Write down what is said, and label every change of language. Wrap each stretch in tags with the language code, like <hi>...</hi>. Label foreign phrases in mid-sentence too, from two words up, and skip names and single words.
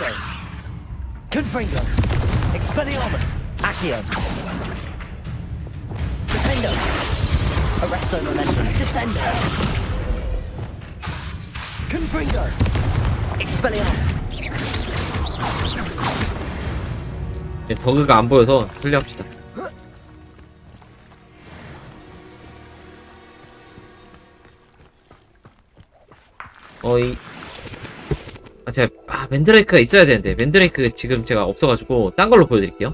<ko>Confringo. Expelliarmus. Accio. Defendo. Arresto Momentum. Descendo. Confringo. Expelliarmus. 버그가 안 보여서 클리어합시다. 맨드레이크가 있어야 되는데 맨드레이크 지금 제가 없어가지고 딴 걸로 보여드릴게요.</ko>